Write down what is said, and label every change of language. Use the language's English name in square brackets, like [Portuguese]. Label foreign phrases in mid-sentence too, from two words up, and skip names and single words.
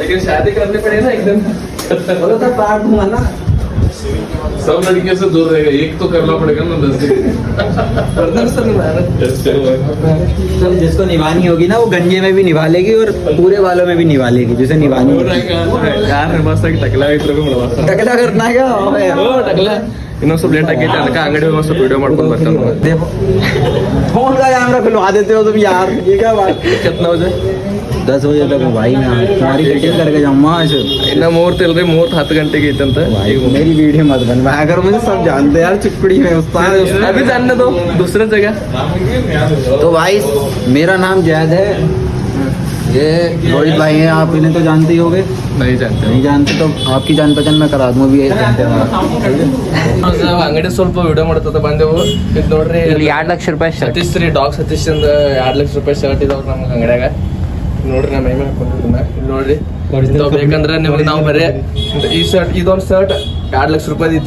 [Hindi] लेकिन शादी करनी पड़े ना एकदम. बोलो तो पार्ट दूंगा ना. सब लड़कियों से दूर रहेगा, एक तो करना पड़ेगा ना 10 दिन. तो जिसको निभानी होगी ना वो गंजे में भी निभा लेगी और पूरे बालों में भी निभा लेगी. जिसे निभानी होगी [Kannada] ಯಾರು ಮಸ್ತ್ ಆಗಿ ಟಕಲ ಇದ್ರು [Hindi] टकला करना क्या [Kannada] ಟಕಲ. ಇನ್ನೊಂದು ಸ್ವಲ್ಪ ಲೇಟ್ ಆಗೈತೆ, ಅದಕ್ಕೆ ಅಂಗಡಿ ಹೋಗಿ ಸ್ವಲ್ಪ ವಿಡಿಯೋ ಮಾಡ್ಕೊಂಡು ಬರ್ತಾರೆ. [Hindi] देखो फोन का कैमरा खुलवा देते हो तुम यार. ये क्या बात. कितना बजे? 10 बजे तक भाई मैं तुम्हारी कटिंग करके जाऊंगा. [Kannada] ಇನ್ನ ಮುಹೂರ್ತ ಇಲ್ರಿ, ಮುಹೂರ್ತ 10 ಗಂಟೆಗೆ ಐತಂತ. [Hindi] मेरी वीडियो मत बनवाया करो, मुझे सब जानते हैं यार. चिपकड़ी में उस्ताद अभी जानने दो दूसरे जगह. तो भाई मेरा नाम जैद है. ये रोहित भाई हैं, आप इन्हें तो जानते ही होगे. नहीं जानते. नहीं जानते तो आपकी जान पहचान मैं करा दूंगा भी. [Kannada] ನಾವು ಅಂಗಡಿ ಸ್ವಲ್ಪ ವಿಡಿಯೋ ಮಾಡ್ತಾ ಬಂದೆವು. ಇದು ನೋಡ್ರಿ, ಇಲ್ಲಿ 2 ಲಕ್ಷ ರೂಪಾಯಿ ಶರ್ಟ್. ಸತೀಶ್ ರೀ, ಡಾಗ್ ಸತೀಶ್ ಅಂದ 2 ಲಕ್ಷ ರೂಪಾಯಿ ಶರ್ಟ್ ಇದಾವ ನಮ್ಗೆ ಅಂಗಡ್ಯಾಗ. ನೋಡ್ರಿ ನಮ್ಮ ಮೈಮೇಲೆ ಹಾಕೊಂಡಿದ್ದನ್ನ ಇಲ್ಲಿ ನೋಡ್ರಿ. ಇಂಥವು ಬೇಕಂದ್ರೆ ನಿಮ್ಗೆ ನಾವು ಬರೀ ಈ ಶರ್ಟ್, ಇದೊಂದು ಶರ್ಟ್ 2 ಲಕ್ಷ ರೂಪಾಯಿ ಐತೆ.